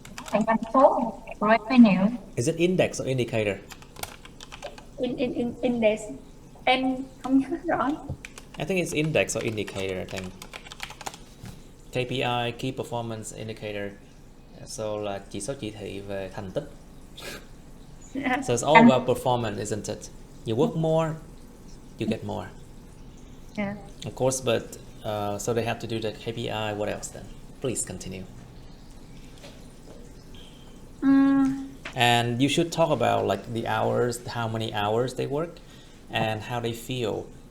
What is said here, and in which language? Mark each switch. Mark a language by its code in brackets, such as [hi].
[vi] Thành doanh số revenue. [en] Is it index or indicator? In index. [vi] Em không nhớ rõ. [en] I think it's index or indicator, I think. KPI, Key Performance Indicator. [vi] So là chỉ số chỉ thị về thành tích. [en] So it's all about performance, isn't it? You work more, you get more. Yeah. Of course, but so they have to do the KPI. What else then? Please continue. And you should talk about like the hours, how many hours they work, and how they feel.